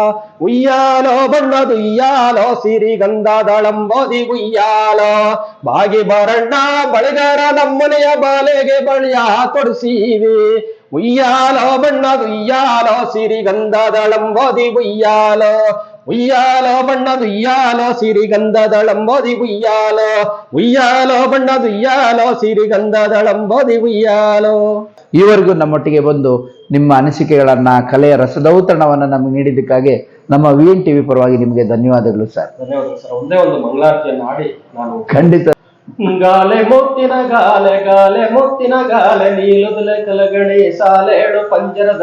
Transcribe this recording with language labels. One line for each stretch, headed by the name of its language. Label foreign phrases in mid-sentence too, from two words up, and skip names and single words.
Kannada: ಉಯ್ಯಾಲೋ ಬಣ್ಣದು ಉಯ್ಯಾಲೋ ಸಿರಿಗಂಧದಳಂಬೋದಿ ಉಯ್ಯಾಲೋ ಬಾಗಿ ಬಾರಣ್ಣ ಬಳೆಗಾರ ನಮ್ಮನೆಯ ಬಾಲೆಗೆ ಬಳಿಯ ತೊಡಿಸಿವೆ ಉಯ್ಯಾಲೋ ಬಣ್ಣದು ಉಯ್ಯಾಲೋ ಸಿರಿಗಂಧದಳಂಬೋದಿ ಉಯ್ಯಾಲೋ ಉಯ್ಯಾಲೋ ಬಣ್ಣದು ಉಯ್ಯಾಲೋ ಸಿರಿಗಂಧದಳಂಬೋದಿ ಉಯ್ಯಾಲೋ ಉಯ್ಯಾಲೋ ಬಣ್ಣದು ಉಯ್ಯಾಲೋ ಸಿರಿಗಂಧದಳಂಬೋದಿ ಉಯ್ಯಾಲೋ. ಈವರೆಗೂ ನಮ್ಮೊಟ್ಟಿಗೆ ಬಂದು ನಿಮ್ಮ ಅನಿಸಿಕೆಗಳನ್ನ, ಕಲೆಯ ರಸದೌತಣವನ್ನು ನಮಗೆ ನೀಡಿದ್ದಕ್ಕಾಗಿ ನಮ್ಮ VNTV ಪರವಾಗಿ ನಿಮಗೆ ಧನ್ಯವಾದಗಳು ಸರ್. ಧನ್ಯವಾದ ಸರ್. ಒಂದೇ ಒಂದು ಮಂಗಳಾರತಿಯನ್ನು ಹಾಡಿ ನಾನು ಖಂಡಿತ. ಗಾಲೆ ಮುತ್ತಿನ ಗಾಲೆ ಗಾಲೆ ಮುತ್ತಿನ ಗಾಲೆ ನೀಲುದಲೆ ಕಲಗಣಿ ಸಾಲೇಳು ಪಂಜರದ